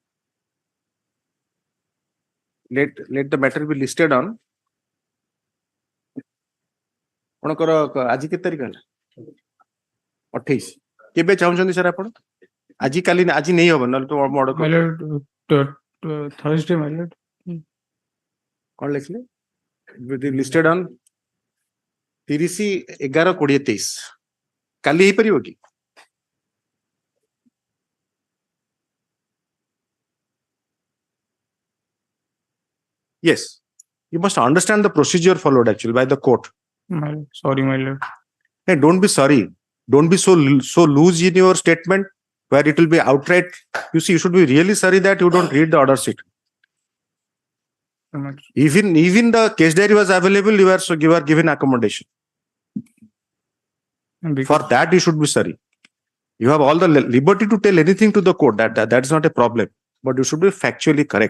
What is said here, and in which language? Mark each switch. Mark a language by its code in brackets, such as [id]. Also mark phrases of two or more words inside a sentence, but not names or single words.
[en] Let the matter be listed on [or] ଆପଣଙ୍କର ଆଜି କେତେ ତାରିଖ ହେଲା 28 କେବେ ଚାହୁଁଛନ୍ତି ସାର୍ ଆପଣ ଆଜି କାଲି ଆଜି ନେଇ ହବ ନହେଲେ ତ ମୋ ଅର୍ଡର [en] My lord, Thursday, my lord. [or] କଣ ଲେଖିଲେ [en] listed on 30/11/2023 [or] କାଲି ହେଇପାରିବ କି [en] yes you must understand the procedure followed actually by the court Sorry, my lord. hey don't be sorry don't be so loose in your statement where it will be outright you see you should be really sorry that you don't read the order sheet even the case diary was available you are given accommodation for that you should be sorry you have all the liberty to tell anything to the court that is not a problem but you should be factually correct